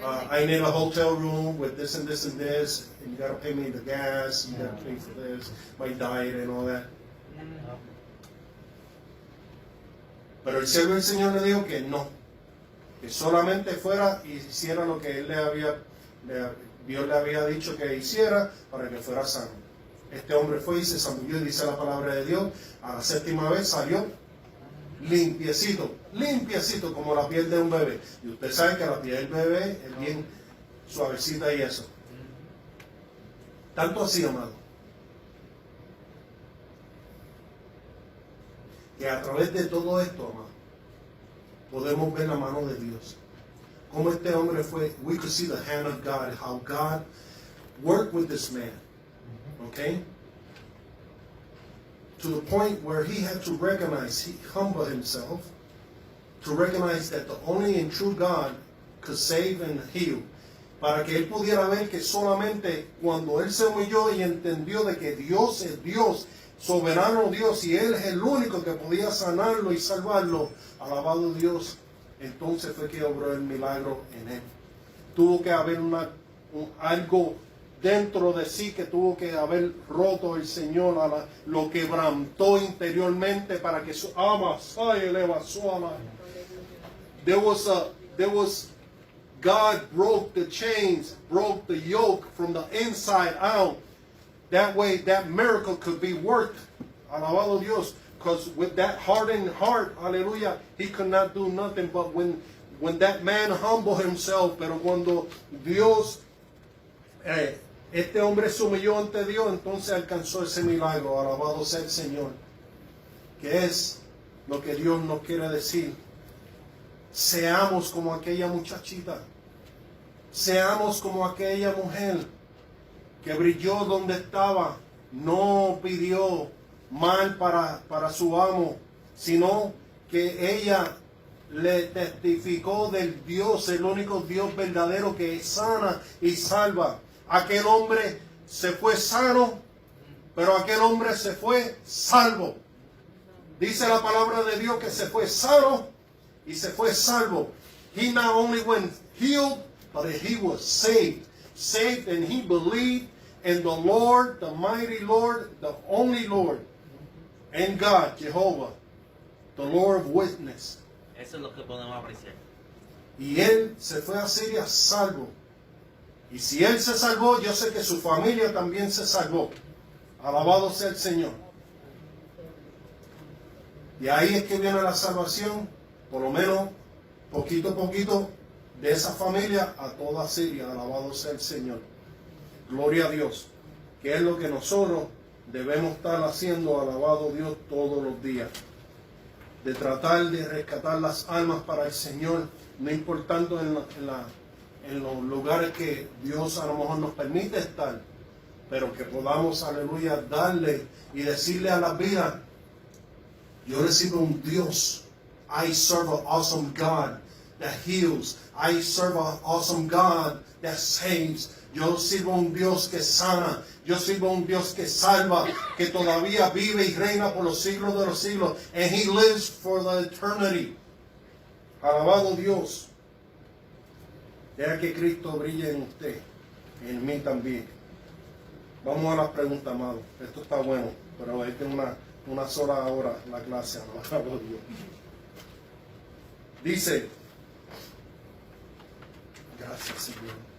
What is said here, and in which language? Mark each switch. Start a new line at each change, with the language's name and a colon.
English: I need a hotel room with this and this and this, and you got to pay me the gas, you got to pay for this, my diet and all that.
Spanish: Pero el siervo del Señor le dijo que no, que solamente fuera y hiciera lo que él Dios le había dicho que hiciera para que fuera sano. Este hombre fue y se zambulló, dice la palabra de Dios, a la 7ª vez salió limpiecito como la piel de un bebé. Y usted sabe que la piel del bebé es bien suavecita y eso. Tanto así, amado, que a través de todo esto, amado, podemos ver la mano de Dios. Como este hombre fue,
English: we could see the hand of God, how God worked with this man. Okay? To the point where he had to recognize, he humbled himself, to recognize that the only and true God could save and heal.
Spanish: Para que él pudiera ver que solamente cuando él se humilló y entendió de que Dios es Dios, soberano Dios, y él es el único que podía sanarlo y salvarlo, alabado Dios, entonces fue que obró el milagro en él. Tuvo que haber algo dentro de sí que tuvo que haber roto el Señor, lo quebrantó interiormente para que su alma se eleva su alma.
English: There was God broke the chains, broke the yoke from the inside out. That way, that miracle could be worked.
Spanish: Alabado Dios.
English: Because with that hardened heart, hallelujah, he could not do nothing. But when that man humbled himself,
Spanish: pero cuando Dios, este hombre se humilló ante Dios, entonces alcanzó ese milagro. Alabado sea el Señor. Que es lo que Dios nos quiere decir. Seamos como aquella muchachita. seamos como aquella mujer que brilló donde estaba, no pidió mal para su amo, sino que ella le testificó del Dios, el único Dios verdadero que sana y salva. Aquel hombre se fue sano, pero aquel hombre se fue salvo. Dice la palabra de Dios que se fue sano y se fue salvo.
English: He not only went healed, but he was saved. Saved, and he believed in the Lord, the mighty Lord, the only Lord, and God, Jehovah, the Lord of witness.
Spanish: Eso es lo que podemos apreciar. Y él se fue a Siria salvo. Y si él se salvó, yo sé que su familia también se salvó. Alabado sea el Señor. Y ahí es que viene la salvación, por lo menos poquito a poquito, de esa familia a toda Siria. Alabado sea el Señor. Gloria a Dios. Que es lo que nosotros debemos estar haciendo, alabado Dios, todos los días. De tratar de rescatar las almas para el Señor, no importando en los lugares que Dios a lo mejor nos permite estar, pero que podamos, aleluya, darle y decirle a la vida: yo recibo un Dios.
English: I serve an awesome God that heals. I serve an awesome God that saves.
Spanish: Yo sirvo a un Dios que sana. Yo sirvo a un Dios que salva, que todavía vive y reina por los siglos de los siglos.
English: And He lives for the eternity.
Spanish: Alabado Dios. Deja que Cristo brille en usted, en mí también. Vamos a las preguntas, amado. Esto está bueno, pero es de una sola hora la clase. Alabado Dios. Dice, gracias, Señor.